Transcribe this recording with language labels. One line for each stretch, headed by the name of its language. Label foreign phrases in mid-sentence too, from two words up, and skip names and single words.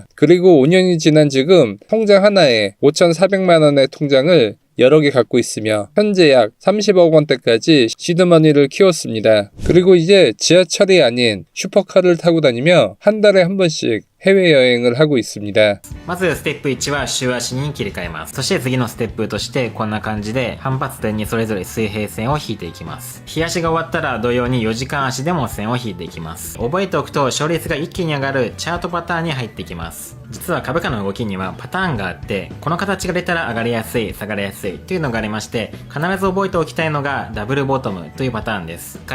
Korean: 그리고 5년이 지난 지금 통장 하나에 5,400만 원의 통장을 여러 개 갖고 있으며 현재 약 30억 원대까지 시드머니를 키웠습니다. 그리고 이제 지하철이 아닌 슈퍼카를 타고 다니며 한 달에 한 번씩 해외여행을 하고 있습니다.
Japanese: まずステップ1は週足に切り替えます。そして次のステップとしてこんな感じで反発点にそれぞれ水平線を引いていきます。日足が終わったら同様に4時間足でも線を引いていきます。覚えておくと勝率が一気に上がるチャートパターンに入ってきます。実は株価の動きにはパターンがあって、この形が出たら上がりやすい、下がりやすいというのがありまして、必ず覚えておきたいのがダブルボトムというパターンです。